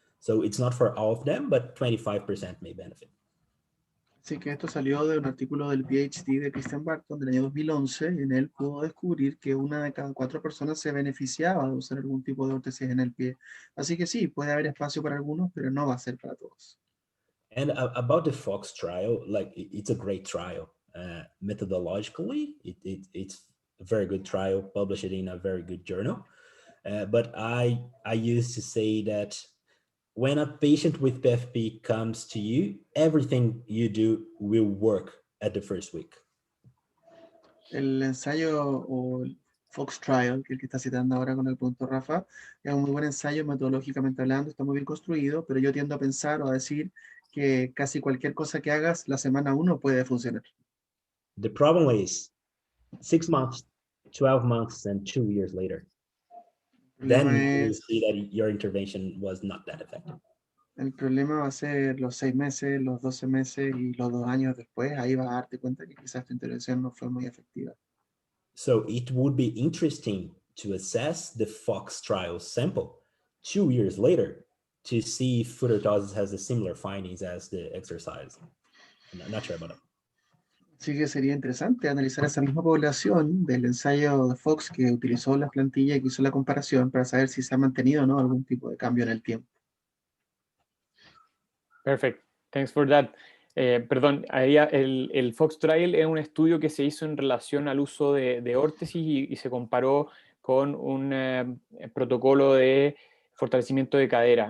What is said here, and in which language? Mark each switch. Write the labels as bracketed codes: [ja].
[en] So it's not for all of them, but 25% may benefit. [es] Así que esto salió de un artículo del PhD de Christian Barton del año 2011, y en él pudo descubrir que 1 de cada 4 personas se beneficiaba de usar algún tipo de órtesis en el pie. Así que sí, puede haber espacio para algunos, pero no va a ser para todos. [en] And about the Fox trial, like it's a great trial. Methodologically, it's a very good trial, published in a very good journal. But I used to say that when a patient with PFP comes to you, everything you do will work at the first week. [es] El ensayo o el Fox Trial, que es el que está citando ahora con el punto Rafa, es un muy buen ensayo metodológicamente hablando, está muy bien construido, pero yo tiendo a pensar o a decir que casi cualquier cosa que hagas la semana 1 puede funcionar. [en] The problem is 6 months, 12 months, and 2 years later. Then you will see that your intervention was not that effective. [es] El problema va a ser los 6 meses, los 12 meses y los 2 años después. Ahí vas a darte cuenta que quizás tu intervención no fue muy efectiva. [en] So it would be interesting to assess the Fox trial sample 2 years later to see if foot orthosis has the similar findings as the exercise. I'm not sure about that. [es] Así que sería interesante analizar esa misma población del ensayo de Fox que utilizó las plantillas y que hizo la comparación para saber si se ha mantenido o no algún tipo de cambio en el tiempo. [en] Perfect. Thanks for that. [es] Perdón, ahí el Fox Trial es un estudio que se hizo en relación al uso de órtesis y se comparó con un protocolo de fortalecimiento de cadera.